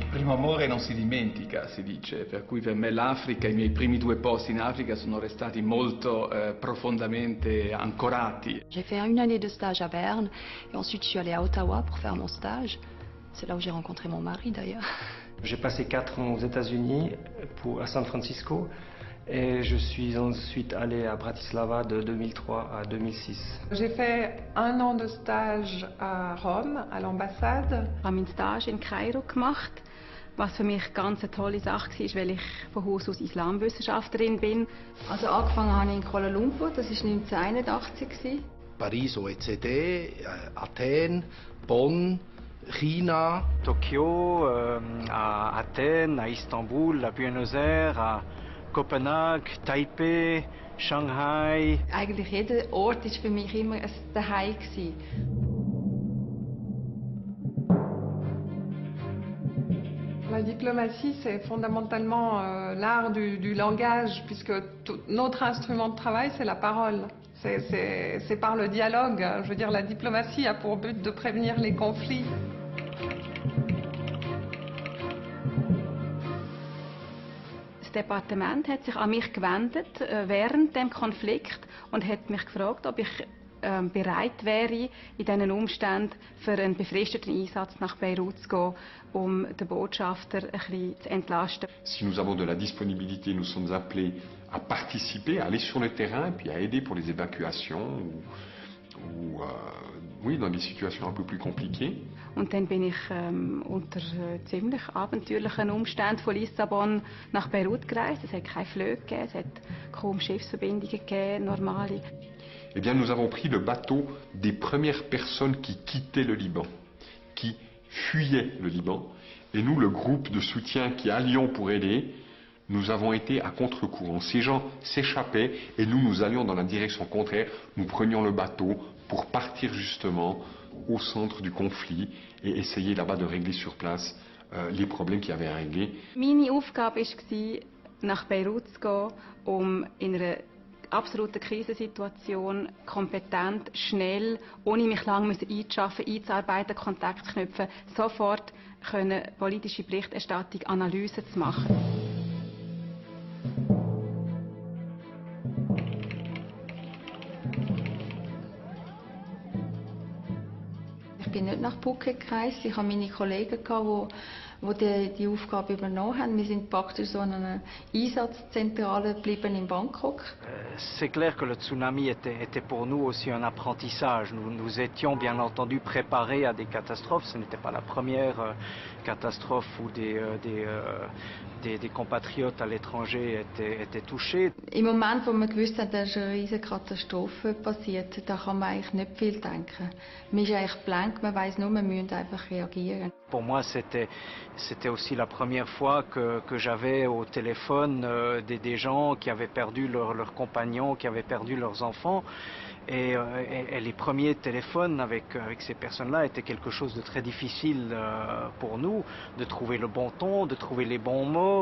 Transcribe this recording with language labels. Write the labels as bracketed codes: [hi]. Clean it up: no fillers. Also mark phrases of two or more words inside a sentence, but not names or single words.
[it] amore non si dimentica, si dice, per cui per me l'Africa, i miei primi 2 posti in Africa sono restati molto profondamente ancorati. [fr] J'ai fait 1 année de stage à Berne et ensuite je suis allée à Ottawa pour faire mon stage. C'est là où j'ai rencontré mon mari d'ailleurs. J'ai passé 4 ans aux États-Unis, à San Francisco, et je suis ensuite allé à Bratislava de 2003 à 2006. J'ai fait 1 an de stage à Rome, à l'ambassade. [de] Ich habe meinen Stage in Kairo gemacht, was für mich ganz eine tolle Sache war, weil ich von Haus aus Islamwissenschaftlerin bin. Also angefangen habe ich in Kuala Lumpur, das war 1981. Paris OECD, Athen, Bonn, China. [fr] Tokyo, à Athènes, à Istanbul, à Buenos Aires, à Copenhague, Taipei, Shanghai. [de] Eigentlich jeder Ort war für mich immer ein Zuhause. [fr] La diplomatie, c'est fondamentalement l'art du langage, puisque notre instrument de travail, c'est la parole. C'est par le dialogue. Je veux dire, la diplomatie a pour but de prévenir les conflits. [de] Das Departement hat sich an mich gewendet während dem Konflikt und hat mich gefragt, ob ich bereit wäre, in diesen Umständen für einen befristeten Einsatz nach Beirut zu gehen, um den Botschafter ein bisschen zu entlasten. [fr] Si nous avons de la disponibilité, nous sommes appelés à participer, à aller sur le terrain, puis à aider pour les évacuations ou oui, dans des situations un peu plus compliquées. [de] Und dann bin ich unter ziemlich abenteuerlichen Umständen von Lissabon nach Beirut gereist. Es hat keine Flüge gegeben, es hat kaum Schiffsverbindungen gegeben, normale. [fr] Eh bien, nous avons pris le bateau des premières personnes qui quittaient le Liban, qui fuyaient le Liban. Et nous, le groupe de soutien qui allions pour aider, nous avons été à contre-courant. Ces gens s'échappaient et nous allions dans la direction contraire. Nous prenions le bateau pour partir justement au centre du conflit et essayer là-bas de régler sur place les problèmes qu'il y avait à régler. [de] Meine Aufgabe war, nach Beirut zu gehen, in einer absoluten Krisensituation kompetent, schnell, ohne mich lange einzuarbeiten, Kontakt zu knüpfen, sofort politische Berichterstattung, Analysen zu machen. Ich bin nicht nach Phuket gereist. Ich habe meine Kollegen, die Aufgabe übernommen haben. Wir sind praktisch so an einer Einsatzzentrale geblieben in Bangkok. [fr] C'est clair que le tsunami était pour nous aussi un apprentissage. Nous étions bien entendu préparés à des catastrophes. Ce n'était pas la première catastrophe où des compatriotes à l'étranger étaient touchés. [de] Im Moment, wo man gewusst hat, dass eine riesige Katastrophe passiert, da kann man eigentlich nicht viel denken. Man ist eigentlich blank, man weiss nur, man muss einfach reagieren. [fr] Pour moi, c'était aussi la première fois que j'avais au téléphone des gens qui avaient perdu leurs compagnons, qui avaient perdu leurs enfants. Et les premiers téléphones avec ces personnes-là étaient quelque chose de très difficile pour nous, de trouver le bon ton, de trouver les bons mots.